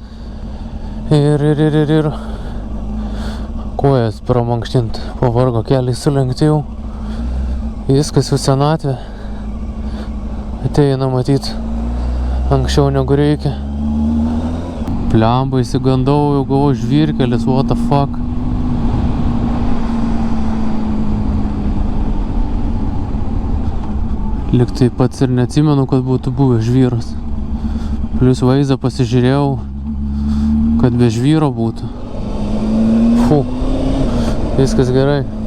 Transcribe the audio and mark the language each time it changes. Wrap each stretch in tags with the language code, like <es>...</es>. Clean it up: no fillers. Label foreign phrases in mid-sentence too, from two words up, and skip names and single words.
<lt>Ir kojas pramankštint, pavargo keliai sulenkti jau. Viskas jau senatvė. Ateina matyt anksčiau negu reikia. Plemba, įsigandau, jau gavau žvyrkelis,</lt> <en>what the fuck.</en> <lt>Liktai pats ir neatsimenu, kad būtų buvęs žvyras. Plius vaizdą pasižiūrėjau, kad be žvyro būtų. Fu, viskas gerai.</lt>